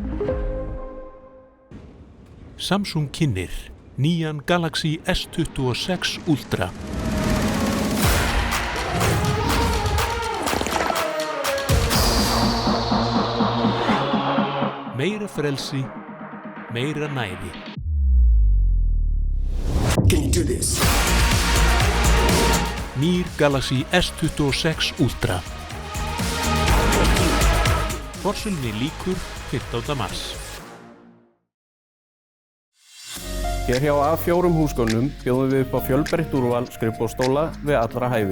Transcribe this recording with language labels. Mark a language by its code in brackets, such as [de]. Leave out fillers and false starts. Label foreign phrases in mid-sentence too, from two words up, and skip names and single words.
[is] Samsung kynnir nýjan Galaxy S26 Ultra. Meira frelsi, meira næði. [en] Can you do this? [is] Nýr Galaxy S26 Ultra. Forsölunni lýkur 15. mars. Hér hjá A4 húsgögnum bjóðum við upp á fjölbreytt úrval skrifborðsstóla við allra hæfi.